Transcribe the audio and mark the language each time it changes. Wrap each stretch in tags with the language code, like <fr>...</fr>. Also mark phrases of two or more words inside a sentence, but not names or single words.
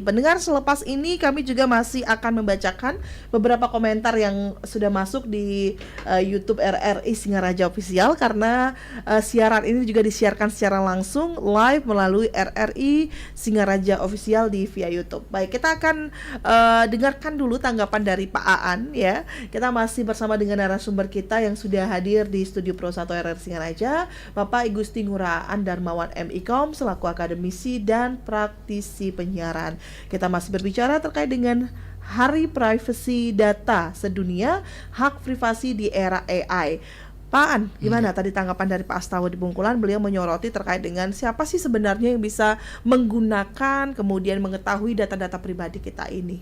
<id>Pendengar, selepas ini kami juga masih akan membacakan beberapa komentar yang sudah masuk di YouTube RRI Singaraja Official, karena siaran ini juga disiarkan secara langsung live melalui RRI Singaraja Official di via YouTube. Baik, kita akan dengarkan dulu tanggapan dari Pak Aan ya. Kita masih bersama dengan narasumber kita yang sudah hadir di studio Pro 1 RRI Singaraja, Bapak Igusti Nguraan Darmawan MIKOM selaku akademisi dan praktisi penyiaran. Kita masih berbicara terkait dengan Hari Privasi Data Sedunia, hak privasi di era AI. Pak An, gimana tadi tanggapan dari Pak Astawa di Bungkulan? Beliau menyoroti terkait dengan siapa sih sebenarnya yang bisa menggunakan kemudian mengetahui data-data pribadi kita ini.</id>